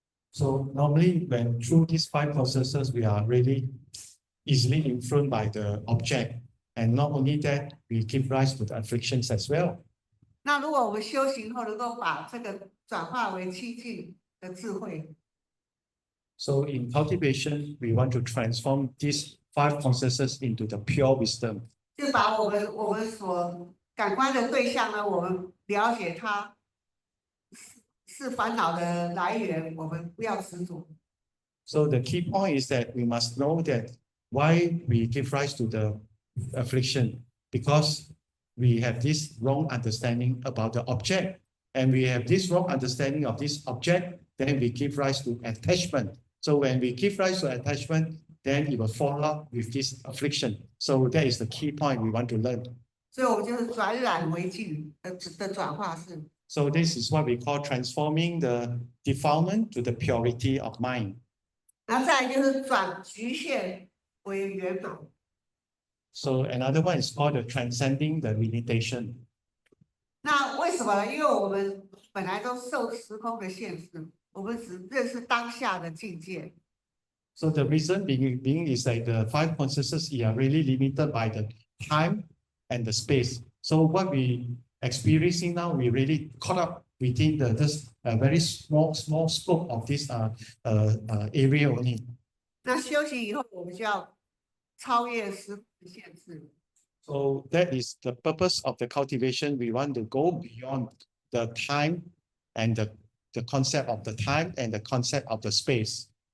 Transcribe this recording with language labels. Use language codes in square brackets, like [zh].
[en] So normally when through these 5 processes, we are really easily influenced by the object. And not only that, we give rise to the afflictions as well. [zh] 那如果我们修行后能够把这个转化为清净的智慧， [en] So in cultivation, we want to transform these 5 processes into the pure wisdom. [zh] 就把我们所感官的对象呢，我们了解它是烦恼的来源，我们不要执着。 [en] So the key point is that we must know that why we give rise to the affliction, because we have this wrong understanding about the object, and we have this wrong understanding of this object, then we give rise to attachment. So when we give rise to attachment, then it will fall out with this affliction. So that is the key point we want to learn. [zh] 所以我们就是转染为净的转化是。 [en] So this is what we call transforming the defilement to the purity of mind. [zh] 然后再来就是转局限为圆满。 [en] So another one is called the transcending the limitation. [zh] 那为什么呢？因为我们本来都受时空的限制，我们只认识当下的境界。 [en] So the reason being is that the 5 consciousness are really limited by the time and the space. So what we experiencing now, we really caught up within this very small scope of this area only. [zh] 那修行以后，我们就要超越时空的限制。 [en] So that is the purpose of the cultivation. We want to go beyond the time and the concept of the time and the concept of the space.